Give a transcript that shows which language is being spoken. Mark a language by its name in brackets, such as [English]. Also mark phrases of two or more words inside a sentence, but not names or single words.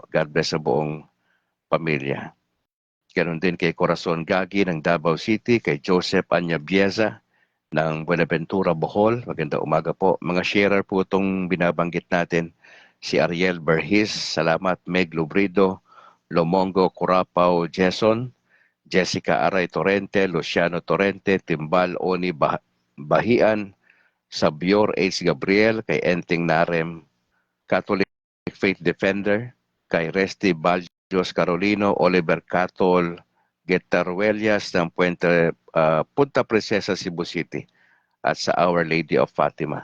[English] God bless [Filipino] sa buong pamilya. Ganon din kay Corazon Gagi ng Davao City, kay Joseph Anyabieza ng Buenaventura, Bohol. Magandang umaga po. Mga sharer po itong binabanggit natin. Si Ariel Berhis, salamat. Meg Lubrido, Lomongo Curapao Jason, Jessica Aray Torrente, Luciano Torrente, Timbal Oni Bahian, Sabior H. Gabriel, kay Enting Narem, Catholic Faith Defender, kay Resty Baljos Carolino, Oliver Catol, Getaruelias ng Punta Princesa, Cebu City, at sa Our Lady of Fatima.